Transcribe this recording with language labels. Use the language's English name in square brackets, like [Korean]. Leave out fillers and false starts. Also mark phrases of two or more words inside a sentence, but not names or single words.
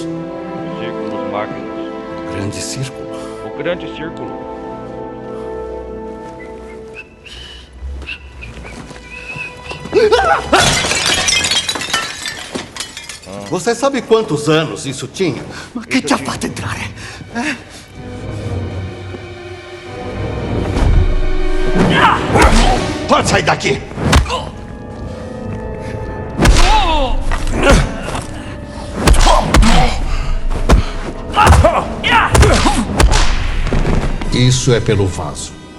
[Portuguese] Círculos Magnus. O grande círculo. O grande círculo. Você sabe quantos anos isso tinha? [Italian] Ma che ci ha fatto entrare? [Portuguese] Pode sair daqui! Isso é pelo vaso.